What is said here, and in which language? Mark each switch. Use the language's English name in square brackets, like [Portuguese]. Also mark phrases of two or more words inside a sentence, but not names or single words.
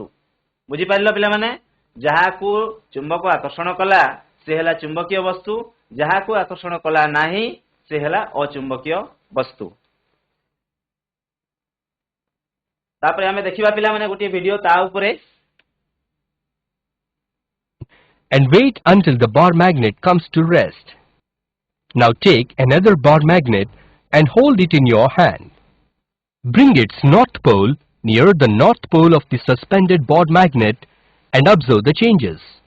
[Odia] ବୁଝିପାରିଲ ପିଲାମାନେ? ଯାହାକୁ ଚୁମ୍ବକ ଆକର୍ଷଣ କଲା ସେ ହେଲା ଚୁମ୍ବକୀୟ ବସ୍ତୁ, ଯାହାକୁ ଆକର୍ଷଣ କଲା ନାହିଁ ସେ ହେଲା ଅଚୁମ୍ବକୀୟ ବସ୍ତୁ। ତାପରେ ଆମେ ଦେଖିବା ପିଲାମାନେ ଗୋଟିଏ ଭିଡିଓ ତା ଉପରେ। [English] And wait until the bar magnet comes to rest. Now take another bar magnet and hold it in your hand. Bring its north pole near the north pole of the suspended bar magnet and observe the changes.